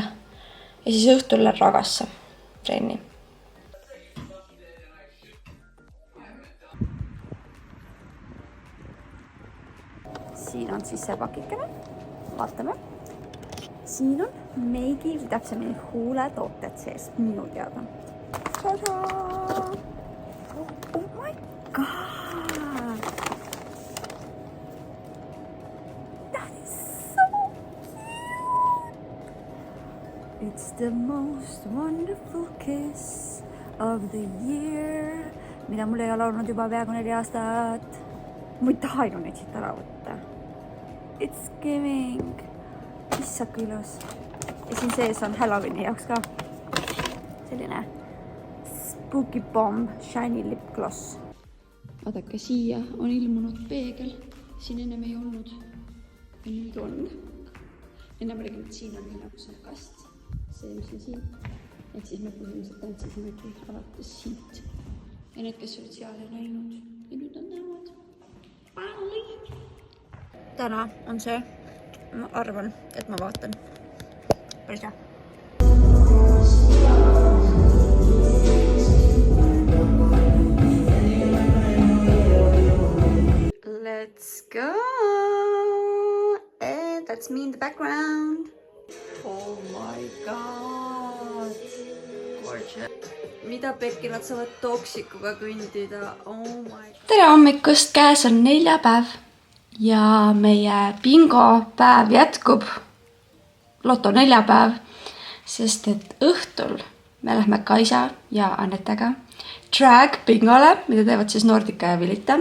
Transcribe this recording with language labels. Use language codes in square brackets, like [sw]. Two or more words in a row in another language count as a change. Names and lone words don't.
[et] Ja siis õhtul lähen Ragasse trenni. Siin on siis see pakikene. Vaatame. Siin on meigi, täpsemini huuletooted sees minu teada. [en] Tada! Oh my god! That is so cute! It's the most wonderful kiss of the year. [et] Mida mul ei ole olnud juba peaaegu 4 aastat. Ma ei taha ju neid siit ära võtta. [en] It's giving. [et] Issad kui ilus. Ja siin sees on Halloweeni jaoks ka selline Spooky Bomb Shiny Lip Gloss. Vaadake, siia on ilmunud peegel. Siin ennem ei olnud. Ja nüüd on. Ennem oligi, et siin on nagu see kast. See, mis on siin. Et siis me põhimõtteliselt tantsisimegi alates siit. Ja need, kes olid seal ja näinud. Ja nüüd on näevad. Finally! Täna on see. Ma arvan, et ma vaatan. Päris hea. [en] Let's go! And that's me in the background. Oh my god! Gorgeous. [et] Mida pekki nad saavad toksikuga kõndida? [en] Oh my god. [et] Tere hommikust, käes on neljapäev. Ja meie bingopäev jätkub, Loto neljapäev, sest et õhtul me lähme Kaisa ja Annetega drag bingole, mida teevad siis Nordica ja Vilita.